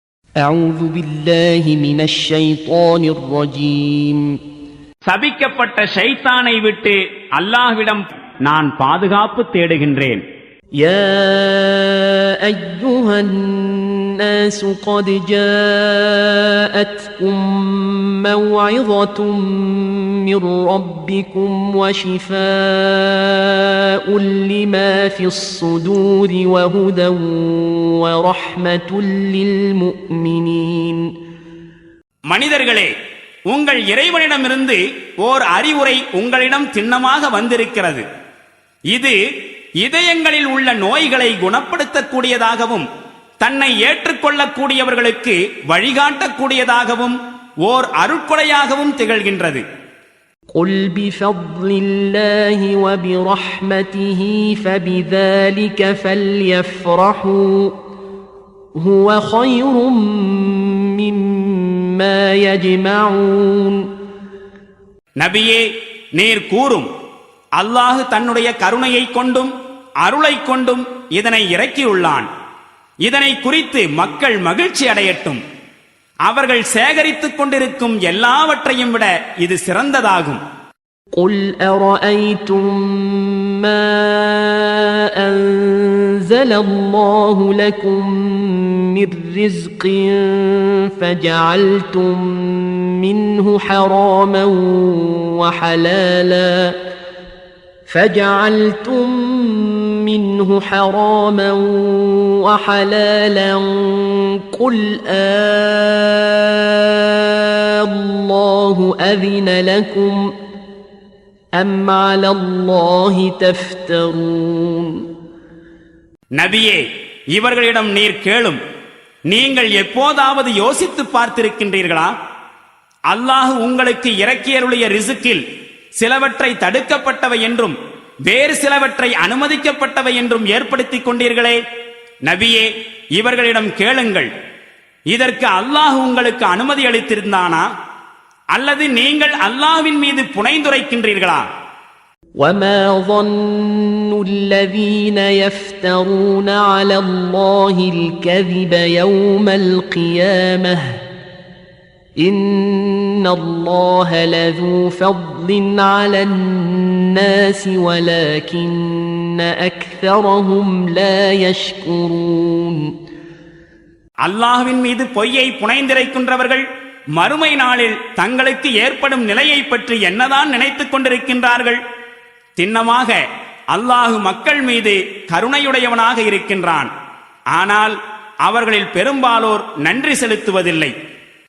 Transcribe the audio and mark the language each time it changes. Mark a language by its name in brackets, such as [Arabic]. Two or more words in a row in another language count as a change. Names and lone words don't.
[Arabic] أعوذ بالله من الشيطان الرجيم. [Tamil] சபிக்கப்பட்ட ஷைத்தானை விட்டு அல்லாஹ்விடம் நான் பாதுகாப்பு தேடுகின்றேன். [Arabic] يا أيها الناس قد جاءتكم موعظة من ربكم وشفاء لما في الصدور وهدى ورحمة للمؤمنين. [Tamil] மனிதர்களே, உங்கள் இறைவனிடமிருந்து ஓர் அறிவுரை உங்களிடம் திண்ணமாக வந்திருக்கிறது. இது இதயங்களில் உள்ள நோய்களை குணப்படுத்தக்கூடியதாகவும் தன்னை ஏற்றுக்கொள்ளக்கூடியவர்களுக்கு வழிகாட்டக்கூடியதாகவும் ஓர் அருட்கொடையாகவும் திகழ்கின்றது. [Arabic] قل بفضل الله وبرحمته فبذلك فليفرحوا هو خير مما يجمعون. [Tamil] நபியே, நீர் கூறும், அல்லாஹ் தன்னுடைய கருணையை கொண்டும் அருளை கொண்டும் இதனை இறக்கியுள்ளான். இதனை குறித்து மக்கள் மகிழ்ச்சி அடையட்டும். அவர்கள் சேகரித்துக் கொண்டிருக்கும் எல்லாவற்றையும் விட இது சிறந்ததாகும். [Arabic] قل أرأيتم ما أنزل الله لكم من رزق فجعلتم منه حراما وحلالا قل الله أذن لكم أم على الله تفترون. [Tamil] நபியே, இவர்களிடம் நீர் கேளும், நீங்கள் எப்போதாவது யோசித்து பார்த்திருக்கின்றீர்களா? அல்லாஹ் உங்களுக்கு இறக்கியருளிய ரிசுக்கில் சிலவற்றை தடுக்கப்பட்டவை என்றும் வேறு சிலவற்றை அனுமதிக்கப்பட்டவை என்றும் ஏற்படுத்திக் கொண்டீர்களே. நபியே, இவர்களிடம் கேளுங்கள், இதற்கு அல்லாஹ் உங்களுக்கு அனுமதி அளித்திருந்தானா அல்லது நீங்கள் அல்லாஹ்வின் மீது புனைந்துரைக்கின்றீர்களா? [Arabic] وما ظن الذين يفترون على الله الكذب يوم القيامة إن الله لذو فضل على الناس ولكن أكثرهم لا يشكرون. [Tamil] அல்லாஹ்வின் மீது பொய்யை புனைந்திரைக்கின்றவர்கள் மறுமை நாளில் தங்களுக்கு ஏற்படும் நிலையை பற்றி என்னதான் நினைத்துக் கொண்டிருக்கின்றார்கள்? திண்ணமாக அல்லாஹ் மக்கள் மீது கருணையுடையவனாக இருக்கின்றான். ஆனால் அவர்களில் பெரும்பாலோர் நன்றி செலுத்துவதில்லை.